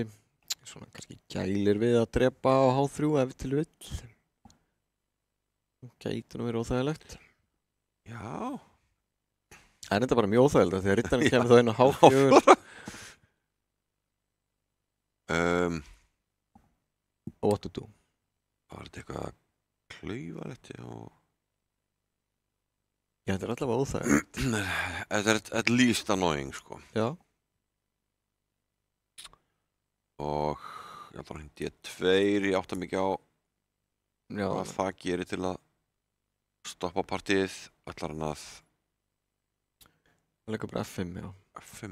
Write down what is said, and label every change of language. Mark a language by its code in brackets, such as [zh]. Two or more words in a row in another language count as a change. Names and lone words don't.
[is] Svona kannski gælir við að drepa á H3 ef til vill. Gæti nú verið óþægilegt. Já. Það er þetta bara mjög óþægilegt þegar rittarinn kemur þá inn á H4. [en] Og what to do? [is] Var þetta eitthvað klaufarlegt og... Já, þetta er allavega óþægilegt. Þetta er [en] at least annoying, [is] sko. Já. Og ég ætla að hindi D2, ég átta mikið á hvað það gerir til að stoppa partíið. Ætlar hann að... Það leikur bara F5, já. F5.